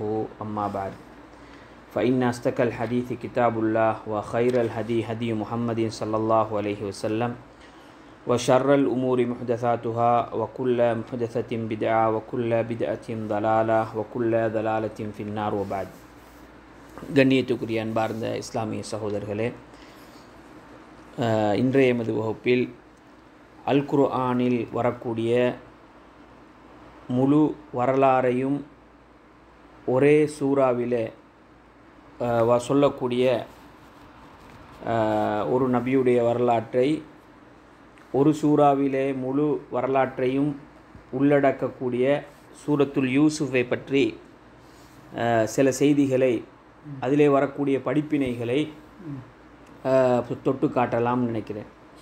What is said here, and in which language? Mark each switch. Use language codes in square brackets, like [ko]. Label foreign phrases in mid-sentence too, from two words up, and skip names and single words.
[ar] أما بعد، فإن أصدق الحديث كتاب الله وخير الهدي هدي محمد صلى الله عليه وسلم وشر الأمور محدثاتها وكل محدثة بدعة وكل بدعة ضلالة وكل ضلالة في النار. وبعد. [ta] கண்ணியத்துக்குரிய அன்பார்ந்த இஸ்லாமிய சகோதரர்களே, இன்றைய எமது வகுப்பில் அல் குர்ஆனில் வரக்கூடிய முழு வரலாறையும் ஒரே சூறாவிலே சொல்லக்கூடிய ஒரு நபியுடைய வரலாற்றை ஒரு சூறாவிலே முழு வரலாற்றையும் உள்ளடக்கக்கூடிய சூரத்துல் யூசுஃபை பற்றி சில செய்திகளை, அதிலே வரக்கூடிய படிப்பினைகளை தொட்டு காட்டலாம்னு நினைக்கிறேன்.